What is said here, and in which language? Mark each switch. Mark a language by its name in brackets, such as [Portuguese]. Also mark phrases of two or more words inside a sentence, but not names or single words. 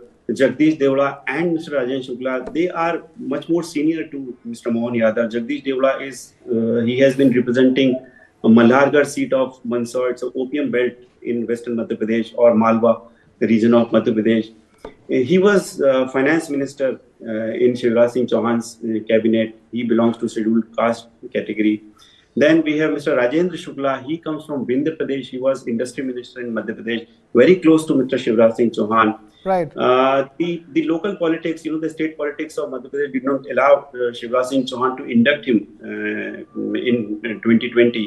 [English] Jagdish Devda and Mr. Rajendra, they are much more senior to Mr. Mohan Yadav. Jagdish Devda he has been representing a Malhargarh seat of Mandsaur. It's an opium belt in western Madhya Pradesh, or Malwa, the region of Madhya Pradesh. He was finance minister in Shivraj Singh Chauhan's cabinet. He belongs to scheduled caste category. Then we have Mr. Rajendra Shukla. He comes from Madhya Pradesh. He was industry minister in Madhya Pradesh, very close to Mr. Shivraj Singh Chauhan. Right. The local politics, the state politics of Madhya Pradesh did not allow Shivraj Singh Chauhan to induct him in 2020.